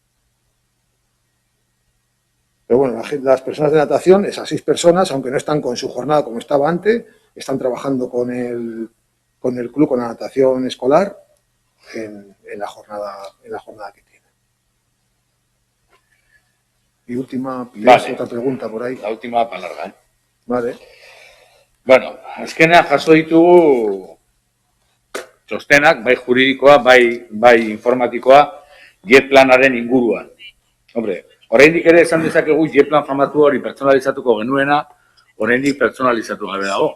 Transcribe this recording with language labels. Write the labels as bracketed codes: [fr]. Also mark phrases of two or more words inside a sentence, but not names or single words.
[es] Pero bueno, las personas de natación, esas 6 personas, aunque no están con su jornada como estaba antes, están trabajando con el club, con la natación escolar, en la jornada que tienen. Y última, vale. Otra pregunta por ahí. La última para larga, Vale. [eu] Bueno, azkenean jaso ditugu txostenak, bai juridikoa, bai informatikoa, JET planaren inguruan. Hombre, oraindik ere esan dezakegu JET plan famatu hori pertsonalizatuko genuena, oraindik pertsonalizatu gabe dago.